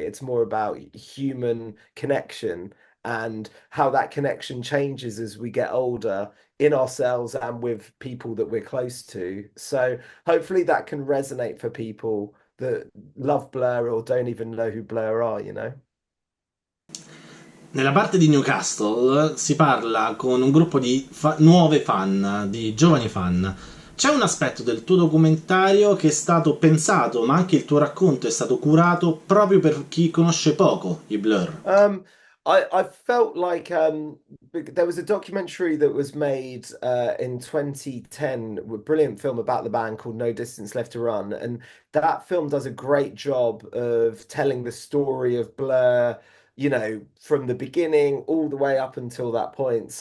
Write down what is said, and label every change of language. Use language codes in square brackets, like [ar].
[en] It's more about human connection and how that connection changes as we get older in ourselves and with people that we're close to. So hopefully that can resonate for people that love Blur or don't even know who Blur are. [it] Nella parte di Newcastle si parla con un gruppo di nuove fan, di giovani fan. C'è un aspetto del tuo documentario che è stato pensato, ma anche il tuo racconto è stato curato proprio per chi conosce poco i Blur. [en] I felt like there was a documentary that was made in 2010, a brilliant film about the band called No Distance Left to Run, and that film does a great job of telling the story of Blur, from the beginning all the way up until that point.